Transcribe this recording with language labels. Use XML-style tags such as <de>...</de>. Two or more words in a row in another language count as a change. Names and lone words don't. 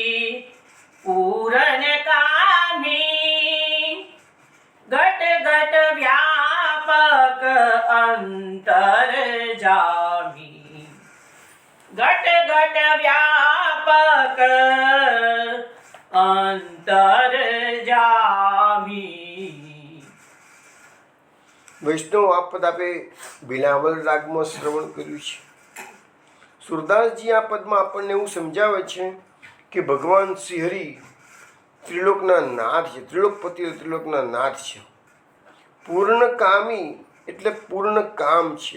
<hi>पूरण कामी, घट घट व्यापक अंतर जामी, घट घट व्यापक अंतर जामी.</hi> <gu>વૈષ્ણવ આ પદ આપે બિલાવલ રાગમાં શ્રવણ કર્યું છે. સુરદાસજી આ પદમાં આપણને એવું સમજાવે છે કે ભગવાન શ્રીહરિ ત્રિલોકના નાથ છે, ત્રિલોકપતિ ત્રિલોકના નાથ છે. પૂર્ણ કામી એટલે પૂર્ણ કામ છે.</gu>